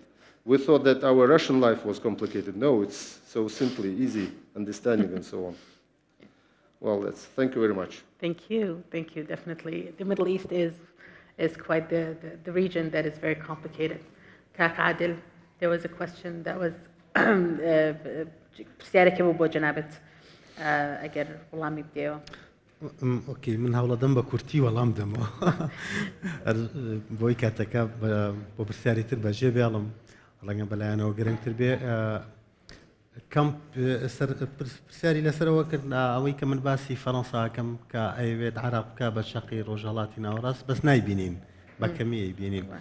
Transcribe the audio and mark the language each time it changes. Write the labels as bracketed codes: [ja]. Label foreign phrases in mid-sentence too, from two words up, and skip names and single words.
[en] We thought that our Russian life was complicated. No, it's so simply easy, understanding, and so on. Well, thank you very much. Thank you, definitely. The Middle East is quite the region that is very complicated. Kak Adil, there was a question that was [ckb] اگر وڵامی بدەوە. اوکی من هەوڵەدەم بە کورتی وەڵام دەمەوە بۆی کاتەکە بۆ پرسیاری تر بەجێ بێڵم ڕەنگە بەلایەنەوە گرنگتر بێ کەم پرسیاری لەسەرەوە کرد ئەوەی کە من باسی فەڕەنساکەم کە ئەیەوێت عراق بکە بە شەقی ڕۆژهەڵاتی ناوەڕاست بەس نایبینین بە کەمی بینین